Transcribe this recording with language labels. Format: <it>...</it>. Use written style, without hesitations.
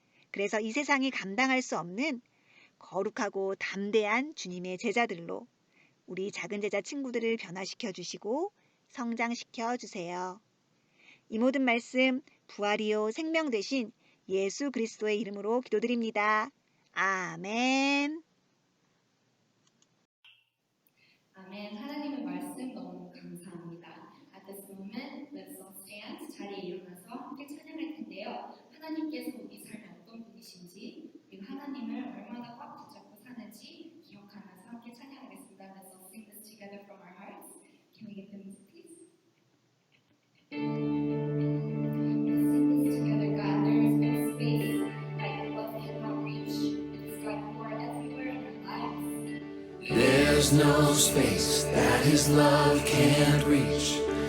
<ko>그래서 이 세상이 감당할 수 없는 거룩하고 담대한 주님의 제자들로 우리 작은 제자 친구들을 변화시켜 주시고 성장시켜 주세요. 이 모든 말씀 부활이요 생명 되신 예수 그리스도의 이름으로 기도드립니다. 아멘. 아멘. 하나님의 말씀 너무 감사합니다.</ko> <en>At this moment, let's all stand.</en> <ko>자리에 일어나서 함께 찬양할 텐데요. 하나님께서 우리 삶에 어떤 분이신지 그리고 하나님을 얼마나 꽉 붙잡고 사는지 기억하면서 함께 찬양하겠습니다.</ko> <en>Let's all sing this together from our hearts. Can we get the music, please? Let's sing this together, God. There is no space that your love cannot reach. Because God, you are everywhere in our lives. There's no space that His love can't reach.</en>